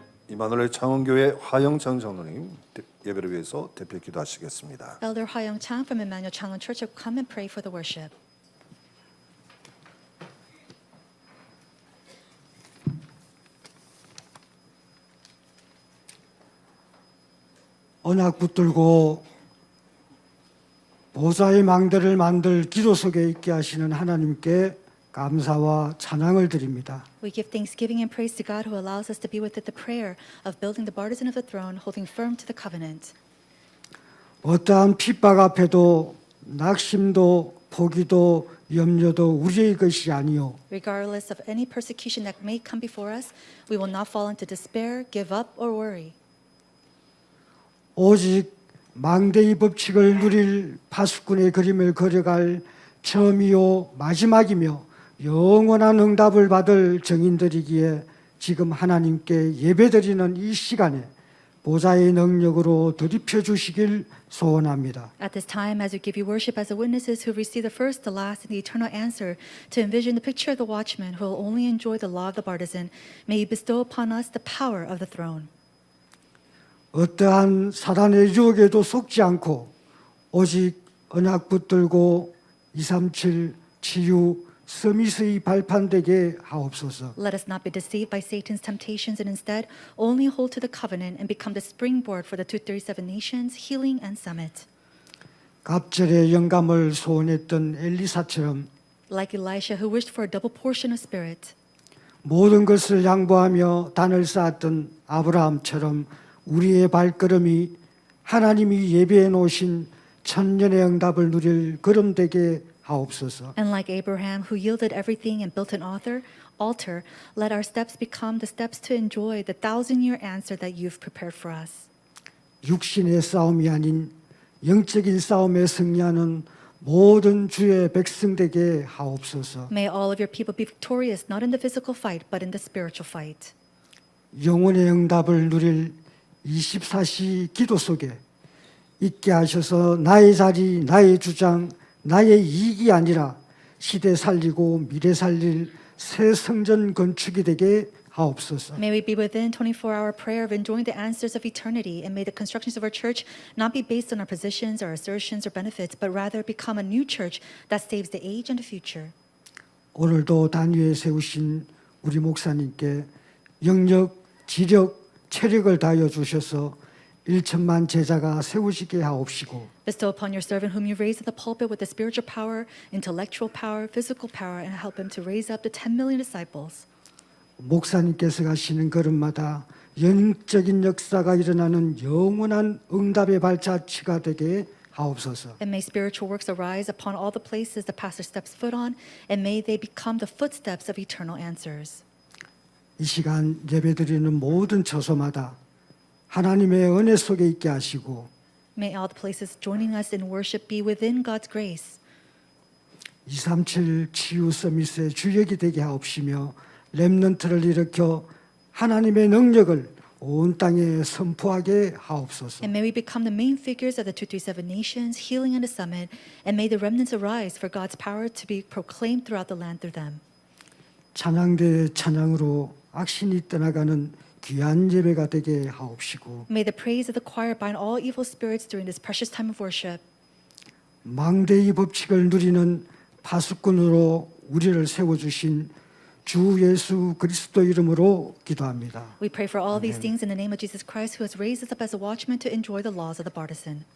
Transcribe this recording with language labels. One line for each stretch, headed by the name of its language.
Korean: 이마누엘 창원교회 화영창 장로님 예배를 위해서 대표 기도하시겠습니다.
English: Elder Hwa-young Chang from Emmanuel Changwon Church will come and pray for the worship.
Korean: 언약 붙들고 보좌의 망대를 만들 기도 속에 있게 하시는 하나님께 감사와 찬양을 드립니다.
English: We give thanksgiving and praise to God who allows us to be within the prayer of building the partisan of the throne, holding firm to the covenant.
Korean: 어떠한 핍박 앞에도 낙심도 포기도 염려도 우리의 것이 아니요
English: Regardless of any persecution that may come before us, we will not fall into despair, give up, or worry.
Korean: 오직 망대의 법칙을 누릴 파수꾼의 그림을 그려갈 처음이요 마지막이며 영원한 응답을 받을 증인들이기에 지금 하나님께 예배드리는 이 시간에 보좌의 능력으로 드립혀 주시길 소원합니다.
English: At this time, as we give you worship as the witnesses who receive the first, the last, and the eternal answer, to envision the picture of the watchman who will only enjoy the law of the partisan, may you bestow upon us the power of the throne.
Korean: 어떠한 사단의 유혹에도 속지 않고 오직 언약 붙들고 237 치유 서밋의 발판되게 하옵소서.
English: Let us not be deceived by Satan's temptations and instead only hold to the covenant and become the springboard for the 237 nations, healing and summit.
Korean: 갑절의 영감을 소원했던 엘리사처럼
English: Like Elisha who wished for a double portion of spirit.
Korean: 모든 것을 양보하며 단을 쌓았던 아브라함처럼 우리의 발걸음이 하나님이 예비해 놓으신 천년의 응답을 누릴 걸음되게 하옵소서.
English: And like Abraham who yielded everything and built an altar, let our steps become the steps to enjoy the 1,000-year answer that you've prepared for us.
Korean: 육신의 싸움이 아닌 영적인 싸움에 승리하는 모든 주의 백성되게 하옵소서.
English: May all of your people be victorious not in the physical fight but in the spiritual fight.
Korean: 영혼의 응답을 누릴 24시 기도 속에 있게 하셔서 나의 자리, 나의 주장, 나의 이익이 아니라 시대 살리고 미래 살릴 새 성전 건축이 되게 하옵소서.
English: May we be within 24-hour prayer of enjoying the answers of eternity, and may the constructions of our church not be based on our positions, our assertions, or benefits, but rather become a new church that saves the age and the future.
Korean: 오늘도 단위에 세우신 우리 목사님께 영력, 지력, 체력을 다하여 주셔서 1천만 제자가 세우시게 하옵시고
English: Bestow upon your servant whom you raised at the pulpit with the spiritual power, intellectual power, physical power, and help him to raise up the 10 million disciples.
Korean: 목사님께서 가시는 걸음마다 영적인 역사가 일어나는 영원한 응답의 발자취가 되게 하옵소서.
English: And may spiritual works arise upon all the places the pastor steps foot on, and may they become the footsteps of eternal answers.
Korean: 이 시간 예배드리는 모든 처소마다 하나님의 은혜 속에 있게 하시고
English: May all the places joining us in worship be within God's grace.
Korean: 237 치유 서밋의 주역이 되게 하옵시며 렘넌트를 일으켜 하나님의 능력을 온 땅에 선포하게 하옵소서.
English: And may we become the main figures of the 237 nations, healing and the summit, and may the remnants arise for God's power to be proclaimed throughout the land through them.
Korean: 찬양대 찬양으로 악신이 떠나가는 귀한 예배가 되게 하옵시고
English: May the praise of the choir bind all evil spirits during this precious time of worship.
Korean: 망대의 법칙을 누리는 파수꾼으로 우리를 세워주신 주 예수 그리스도 이름으로 기도합니다.
English: We pray for all these things in the name of Jesus Christ, who has raised us up as a watchman to enjoy the laws of the partisan.